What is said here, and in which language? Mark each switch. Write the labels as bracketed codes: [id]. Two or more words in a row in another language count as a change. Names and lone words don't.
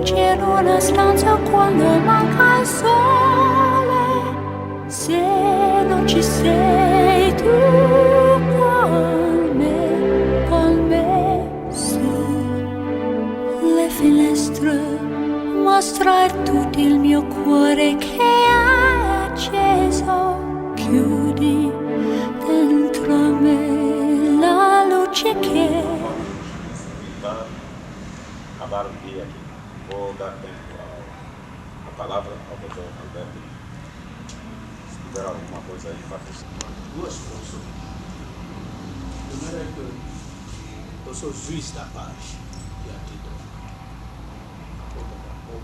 [it] in una stanza quando manca il sole, se non ci sei tu con me, su le finestre mostrar tutto il mio cuore che è acceso, chiudi dentro me la luce che [pt] acabar o dia aqui. Vou dar tempo a palavra ao doutor Alberto. Se tiver alguma coisa aí para acrescentar. Duas coisas. Primeiro é que eu sou juiz da paz e aqui do povo da povo.